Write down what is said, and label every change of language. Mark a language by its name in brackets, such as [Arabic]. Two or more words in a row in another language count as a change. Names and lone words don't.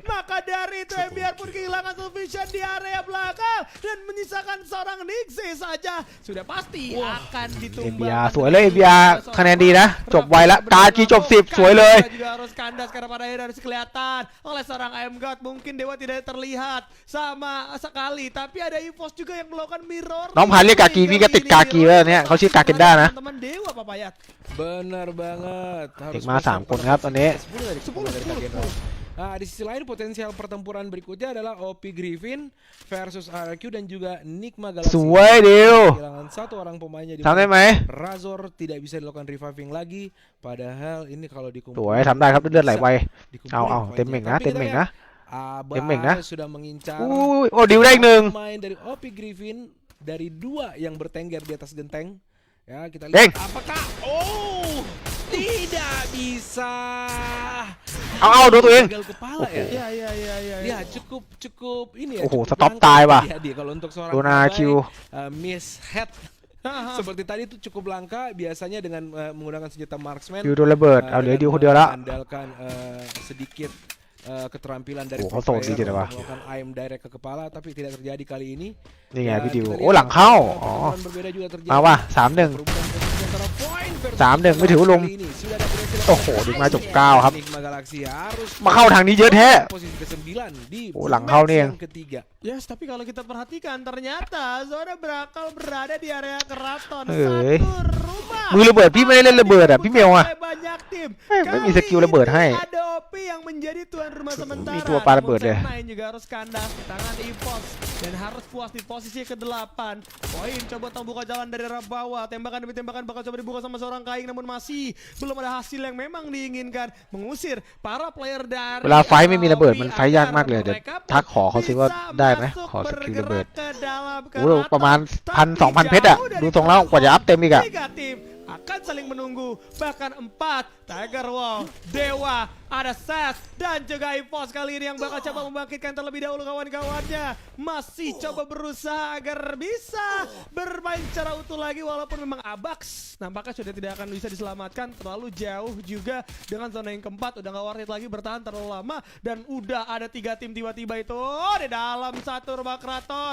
[Indonesian] Maka dari itu MBR pun kehilangan vision di area belakang dan menyisakan seorang Nixie saja. Sudah pasti akan [Thai] เอ [Indonesian] ditumbang. [Thai] บีอาร์สวยเลยเอบีอาร์คะแนนดีนะ จบไวละกากีจบ 10 สวยเลย [Indonesian] Juga harus kandas karena pada akhirnya harus kelihatan oleh seorang IM God. Mungkin Dewa tidak terlihat sama sekali, tapi ada EVOS juga yang melakukan mirror. [Thai] น้องพันเรียกกากีพี่ก็ติดกากีไว้ตอนเนี้ยเขาชื่อกาเกนด้านะ [Indonesian] Teman Dewa Papayat. Benar banget. [Thai] Nigma 3 คนครับตอนนี้ [Indonesian] 10 dari 10 dari Kagendra. Nah, di sisi lain potensial pertempuran berikutnya adalah Opi Griffin versus RRQ dan juga Nigma Galaxy. [Thai] สวยเดียว [Indonesian] Kehilangan satu orang pemainnya di [Thai] ทำได้ไหม [Indonesian] Razor tidak bisa dilakukan reviving lagi. Padahal ini kalau [Thai] ส [Indonesian] dikumpulkan [Thai] วยทำได้ครับเลือดไหลไว [Indonesian] dikumpulin [Thai] เอาเต็ม [Indonesian] poinnya. [Thai] เหม่งนะ [Indonesian] Tapi [Thai] เต็ม [Indonesian] kita [Thai] เหม่ง [Indonesian] lihat, [Thai] นะ [Indonesian] Abah Temeng, nah. sudah mengincar [Thai] อุ้ยโอ้ดิวได้อีกหนึ่ง [Indonesian] pemain dari Opi Griffin dari dua yang bertengger di atas genteng. Ya, kita Deng. lihat apakah tidak bisa. [Thai] เอาดูตัวเอง [Indonesian] Gagal kepala ya. Iya. Ya, cukup ini ya. Oh, cukup stop langka tie, Pak. dia kalau untuk seorang Dona pemain, Q. [English] miss head [Indonesian] seperti tadi itu cukup langka biasanya dengan menggunakan senjata marksman. [Thai] ดิวโดนระเบิด เอาเหลือดิวคนเดียวละ [Indonesian] Mengandalkan sedikit keterampilan dari Oh, pro kosong sih player tidak, Pak. untuk melakukan [English] aim direct [Indonesian] ke kepala tapi tidak terjadi kali ini. [Thai] นี่ไง [Indonesian] Dan [Thai] พี่ดิว [Indonesian] kita [Thai] โอ้ [Indonesian] lihat, [Thai] หลังเข้า อ๋อ [Indonesian] pertempuran berbeda juga terjadi. [Thai] มาว่ะ 3-1 [Indonesian] Perubahan posisi antara point versus [Thai] 3-1 ไม่ถือว่าลม [Indonesian] kali ini sudah ada berhasil [Thai] โอ้โหดึงมาจบ9ครับ [Indonesian] Enigma Galaxy harus [Thai] มาเข้าทางนี้เยอะแท้ [Indonesian] posisi ke-9 di [Thai] โอ้หลังเข้านี่เอง [Indonesian] match yang ketiga. Yes, tapi kalau kita perhatikan ternyata zona berakal berada di area keraton. Hei. Satu rumah. [Thai] มือระเบิดพี่ไม่ได้เล่นระเบิดอ่ะพี่เมลอ่ะ [Indonesian] Banyak tim. [Thai] ไม่มีสกิลระเบิดให้ [Indonesian] Ada OP yang menjadi tuan rumah sementara. [Thai] มีตัวปาระเบิดเลย [Indonesian] Namun Setmain juga harus kandas di tangan EVOS dan harus puas di posisi ke-8. Poin coba buka jalan dari arah bawah. Tembakan demi tembakan bakal coba dibuka sama seorang Kaing, namun masih belum ada hasil yang memang diinginkan. Mengusir para player dari [Thai] เวลาไฟท์ไม่มีระเบิดมันไฟท์ยากมากเลยเดี๋ยวทักขอเขาสิว่าได้ไหมขอสกิลระเบิด โอ้โหประมาณ1,000-2,000 เพชรอะดูทรงแล้วกว่าจะอัพเต็มอีกอะ [Indonesian] Tiga tim akan saling menunggu, bahkan 4 Tiger Wall, Dewa, ada Ses dan juga EVOS kali ini yang bakal coba membangkitkan terlebih dahulu kawan-kawannya. Masih coba berusaha agar bisa bermain secara utuh lagi walaupun memang Abax nampaknya sudah tidak akan bisa diselamatkan, terlalu jauh juga dengan zona yang keempat, udah gak [English] worth it [Indonesian] lagi bertahan terlalu lama dan udah ada 3 tim tiba-tiba itu di dalam satu rumah keraton.